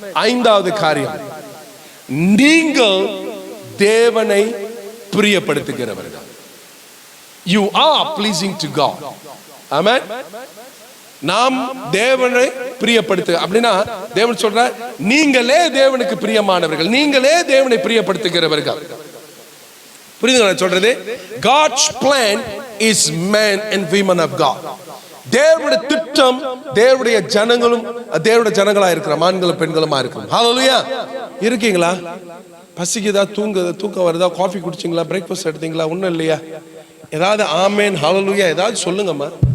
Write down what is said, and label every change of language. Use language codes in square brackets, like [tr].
[ta] ஐந்தாவது காரியம், நீங்கள் தேவனை பிரியப்படுத்துகிறவர்கள். [en] You are pleasing to God. [ta] ஆமென். நாம் தேவனை பிரியப்படுத்து அப்படின்னா தேவன் சொல்ற, நீங்களே தேவனுக்கு பிரியமானவர்கள், நீங்களே தேவனை பிரியப்படுத்துகிறவர்கள். புரியுதுங்களா சொல்றது? [en] God's plan is man and women of God. [ta] தேவனுடைய திட்டம் தேவனுடைய ஜனங்களும் தேவனுடைய ஜனங்களா இருக்கிற ஆண்களும் பெண்களுமா இருக்கிறோம். ஹalleluya. இருக்கீங்களா? பசிக்குதா? தூக்கம் வருதா? காஃபி குடிச்சிங்களா? பிரேக்ஃபாஸ்ட் எடுத்தீங்களா? ஒண்ணும் இல்லையா? ஏதாவது ஆமென் ஹalleluya ஏதாவது சொல்லுங்கம்மா.